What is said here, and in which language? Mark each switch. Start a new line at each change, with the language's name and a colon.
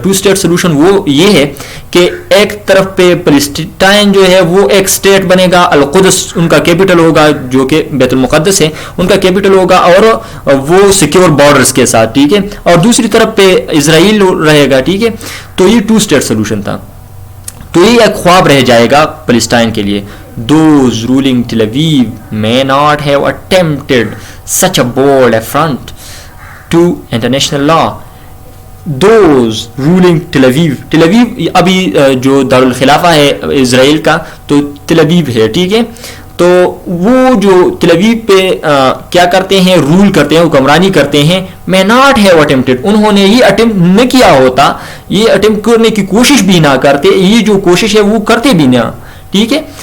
Urdu: To state solution وہ یہ ہے کہ ایک طرف پہ فلسطین جو ہے وہ ایک اسٹیٹ بنے گا, القدس ان کا کیپٹل ہوگا, جو کہ بیت المقدس ہے ان کا کیپٹل ہوگا, اور وہ سیکیور بارڈرز کے ساتھ, ٹھیک ہے, اور دوسری طرف پہ اسرائیل رہے گا, ٹھیک ہے. تو یہ ٹو اسٹیٹ سولوشن تھا. تو یہ ایک خواب رہ جائے گا فلسطین کے لیے.
English: Those ruling Tel Aviv may not have attempted such a bold affront to international law. Those ruling Tel Aviv, Tel Aviv
Urdu: ابھی جو دارالخلافہ ہے اسرائیل کا, تو تل ابیب ہے, ٹھیک ہے. تو وہ جو تل ابیب پہ کیا کرتے ہیں, رول کرتے ہیں, حکمرانی کرتے ہیں,
English: may not have attempted,
Urdu: انہوں نے یہ اٹمپٹ نہ کیا ہوتا, یہ اٹمپٹ کرنے کی کوشش بھی نہ کرتے, یہ جو کوشش ہے وہ کرتے بھی نہ, ٹھیک ہے.